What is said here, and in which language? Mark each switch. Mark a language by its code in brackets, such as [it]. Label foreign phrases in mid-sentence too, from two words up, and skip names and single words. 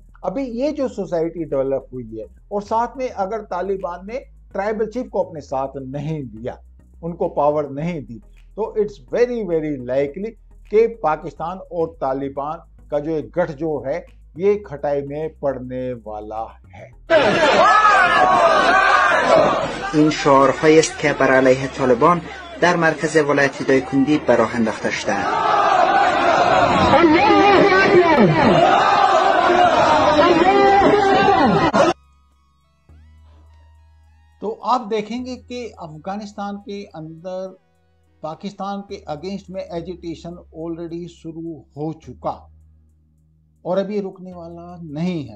[hi] अभी ये जो [en] society develop [hi] हुई है, और साथ में अगर तालिबान ने [en] tribal chief [hi] को अपने साथ नहीं लिया, उनको पावर नहीं दी, तो [en] it's very very likely [hi] कि पाकिस्तान और तालिबान का जो एक गठजोड़ है ये खटाई में पड़ने वाला है। [fa] این شعارهایی است که بر علیه طالبان در مرکز ولایت دایکندی به راه انداخته شده‌اند. [hi] तो आप देखेंगे कि अफगानिस्तान के अंदर पाकिस्तान के अगेंस्ट में [en] agitation already [hi] शुरू हो चुका और अभी रुकने वाला नहीं है।